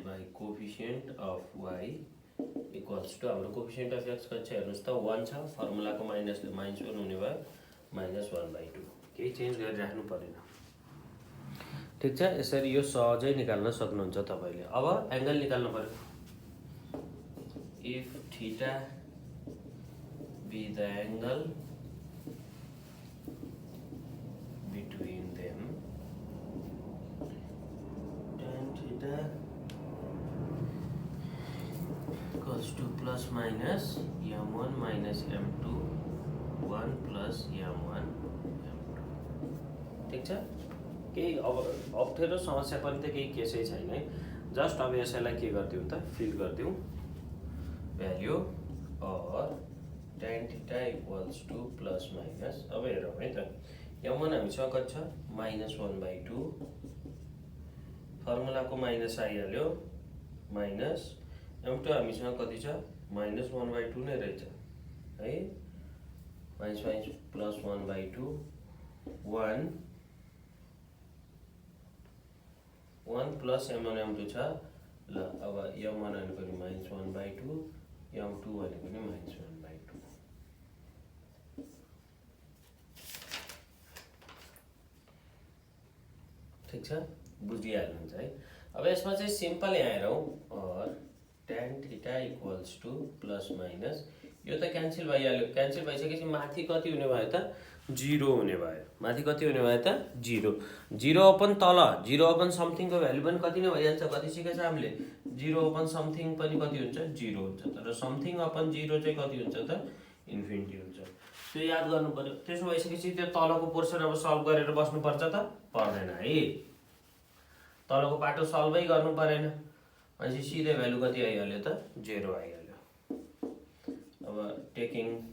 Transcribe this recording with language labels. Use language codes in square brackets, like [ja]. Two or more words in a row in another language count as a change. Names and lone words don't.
[en] by coefficient of y equals to [ne] हाम्रो [en] coefficient of x [ne] कति छ हेर्नुस् त 1 छ फर्मुलाको माइनसले -1 हुने भयो -1/2 केही चेन्ज गरिराख्नु परेन ठीक छ यसरी यो सहजै निकाल्न सक्नुहुन्छ तपाईले अब एंगल निकाल्नु पर्यो [en] if theta be the angle between them tan theta equals to plus minus m1 minus m2 1 plus m1 m2 [ne] ठीक छ केही अब अप्ठ्यारो समस्या पनि त केही केसै छैन है जस्ट अब यसैलाई के गर्दियौ त फिल गर्दियौ भ्यालु और [en] tan theta equals to plus minus [ne] अब हेरौँ है त m1 हामीसँग कति छ -1/2 फर्मुलाको माइनस आइहाल्यो माइनस m2 हामीसँग कति छ -1/2 नै रहेछ है -1 plus 1/2 1 plus m1 m2 छ ल अब m1 भनेको नि -1/2 m2 भनेको नि -1/2 ठीक छ बुझिहाल्नुहुन्छ है अब यसमा चाहिँ सिम्पल यहाँ हेरौँ और [en] tan theta equals to plus minus [ne] यो त क्यान्सल भइहाल्यो क्यान्सल भइसकेपछि माथि कति हुने भयो त 0 हुने भयो माथि कति हुने भयो त 0 0 अपन तल 0 [en] upon something [ne] को भ्यालु पनि कति नै भइहाल्छ कति सिकेछ हामीले 0 [en] upon something [ne] पनि कति हुन्छ 0 हुन्छ तर [en] something upon [ne] 0 चाहिँ कति हुन्छ त इन्फिनिटी हुन्छ त्यो याद गर्नु पर्यो त्यसो भइसकेपछि त्यो तलको पोर्सन अब सल्भ गरेर बस्नु पर्छ त पर्दैन है तलको पाटो सल्भै गर्नु परेन अनि सिधै भ्यालु कति आइहाल्यो त 0 आइहाल्यो अब टेकिङ